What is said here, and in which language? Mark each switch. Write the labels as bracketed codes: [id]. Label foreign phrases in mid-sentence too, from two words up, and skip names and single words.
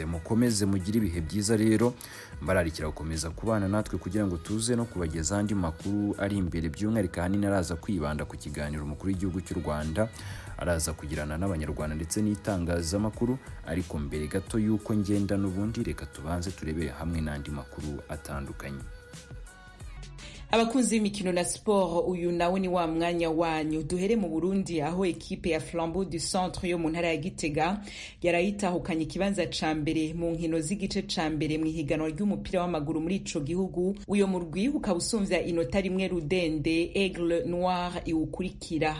[rw] Mukomeze mugire ibihe byiza rero, mbararikira gukomeza kubana natwe kugira ngo tuze no kubageza andi makuru ari imbere, by'umwihariko ahanini araza kwibanda ku kiganiro umukuru w'igihugu cy'u Rwanda araza kugirana n'abanyarwanda ndetse n'itangazamakuru. Ariko mbere gato yuko ngenda n'ubundi, reka tubanze turebere hamwe n'andi makuru atandukanye. Abakunzi b'imikino na sport, uyu nawe ni wa mwanya wanyu. [rn] Duhere mu Burundi aho ekipe ya Flambeau du Centre yo mu ntara ya Gitega yarayitahukanye ikibanza ca mbere mu nkino z'igice ca mbere mu ihiganwa ry'umupira w'amaguru muri ico gihugu. Uyo murwi ukaba usumvya inota rimwe Rudende Aigle Noir iwukurikira.